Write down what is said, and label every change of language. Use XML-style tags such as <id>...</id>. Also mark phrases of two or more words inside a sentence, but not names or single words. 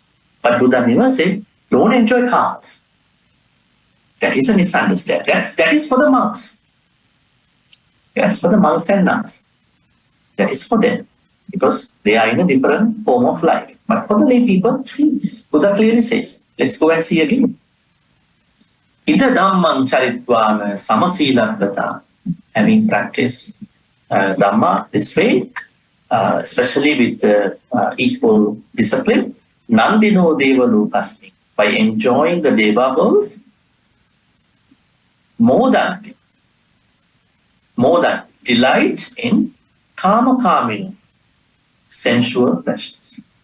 <en>But Buddha never said, don't enjoy karmas. That is a misunderstanding. That is for the monks. That's for the monks and nuns. That is for them. Because they are in a different form of life. But for the lay people, see, Buddha clearly says, let's go and see again.</en> <pi>Ita dhammang charitvana samasilabhata.</pi> <en>Having practiced Dhamma this way, especially with equal discipline,</en> <pi>Nandino Deva Lokasmi.</pi> <en>By enjoying the Deva worlds, more than delight in</en> <pi>Kama Kamino,</pi> <en>sensual pleasures.</en>